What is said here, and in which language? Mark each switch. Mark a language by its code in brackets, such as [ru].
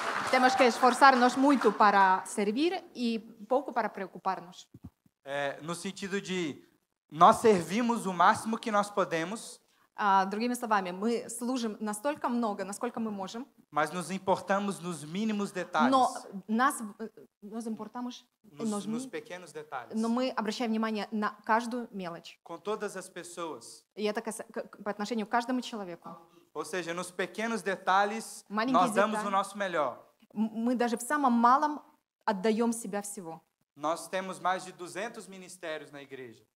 [pt] Temos que esforçar-nos muito para servir e pouco para preocupar-nos. No sentido de nós servimos o máximo que nós podemos, [ru] Другими словами, мы служим настолько много, насколько мы можем, [pt] mas nos importamos nos mínimos detalhes, [ru] но [pt] nos importamos, nos pequenos detalhes, [ru] но мы обращаем внимание на каждую мелочь. [pt] com todas as pessoas. [ru] И это по отношению к каждому человеку. [pt] Ou seja, nos pequenos detalhes, [ru] Маленькие [pt] nós damos [ru] детали. [pt] o nosso melhor. [ru] Мы даже в самом малом отдаем себя всего. [pt] Nós temos mais de 200 ministérios na igreja.